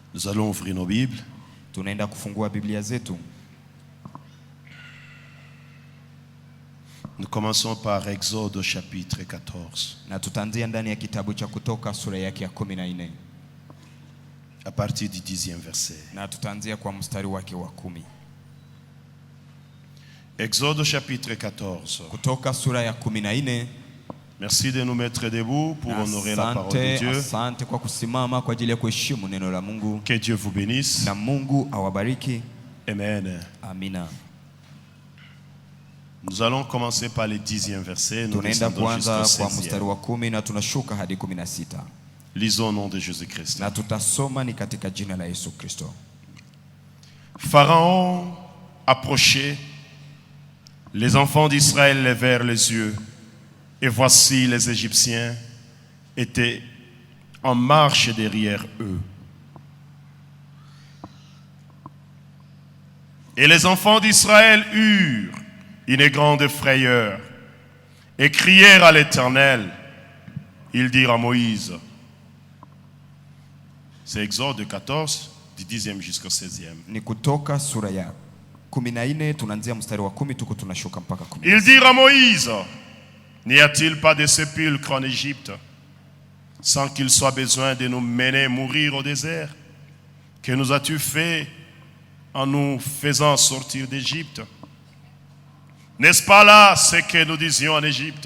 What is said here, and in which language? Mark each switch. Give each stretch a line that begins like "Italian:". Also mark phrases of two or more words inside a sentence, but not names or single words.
French: allons ouvrir nos Bibles.
Swahili: Tunaenda kufungua Biblia zetu.
French: Nous commençons par Exode chapitre 14.
Swahili: Na tutaanzia ndani ya kitabu cha Kutoka sura yake ya 14.
French: À partir du 10e verset.
Swahili: Na tutaanzia kwa mstari wake wa 10.
French: Exode chapitre 14.
Swahili: Kutoka sura ya 14.
French: Merci de nous mettre debout pour honorer la parole de Dieu.
Swahili: Asante kwa kusimama kwa ajili ya kuheshimu neno la Mungu.
French: Que Dieu vous bénisse.
Swahili: Na Mungu awabariki.
French: Amen.
Swahili: Amina.
French: Nous allons commencer par le 10e verset. Nous
Swahili: Tunaenda kuanza kwa mstari wa 10 na tunashuka hadi 16.
French: Lisons au nom de Jésus-Christ.
Swahili: Na tutasoma ni katika jina la Yesu Kristo.
French: Pharaon approchait, les enfants d'Israël levèrent les yeux, et voici les Égyptiens étaient en marche derrière eux. Et les enfants d'Israël eurent une grande frayeur et crièrent à l'Éternel. Ils dirent à Moïse, c'est Exode 14, du 10e jusqu'au 16e.
Swahili: Ni Kutoka sura ya 14 tunaanzia mstari wa 10 tuko tunashuka mpaka 10.
French: Ils dirent à Moïse, n'y a-t-il pas de sépulcre en Égypte, sans qu'il soit besoin de nous mener mourir au désert? Que nous as-tu fait en nous faisant sortir d'Égypte? N'est-ce pas là ce que nous disions en Égypte?